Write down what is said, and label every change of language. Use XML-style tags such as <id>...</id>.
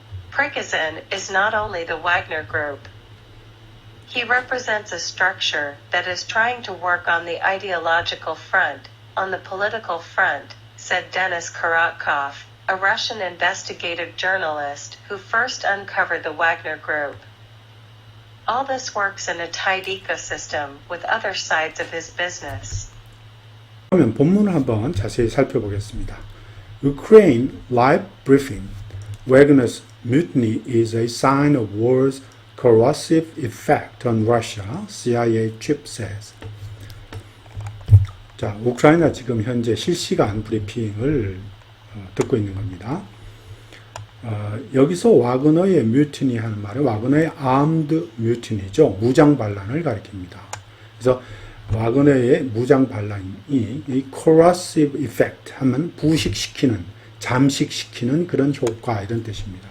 <en>Prigozhin is not only the Wagner Group. He represents a structure that is trying to work on the ideological front, on the political front, said Denis Korotkov, a Russian investigative journalist who first uncovered the Wagner Group. All this works in a tight ecosystem with other sides of his business.</en> <ko>그러면 본문을 한번 자세히 살펴보겠습니다.</ko> <en>Ukraine Live Briefing. Wagner's mutiny is a sign of war's corrosive effect on Russia, CIA chief says.</en> <ko>자, 우크라이나 지금 현재 실시간 브리핑을 듣고 있는 겁니다. 여기서 와그너의 뮤티니 하는 말은 와그너의 armed mutiny죠. 무장 반란을 가리킵니다. 그래서 와그너의 무장 반란이 이 corrosive effect 하면 부식시키는, 잠식시키는 그런 효과 이런 뜻입니다.</ko>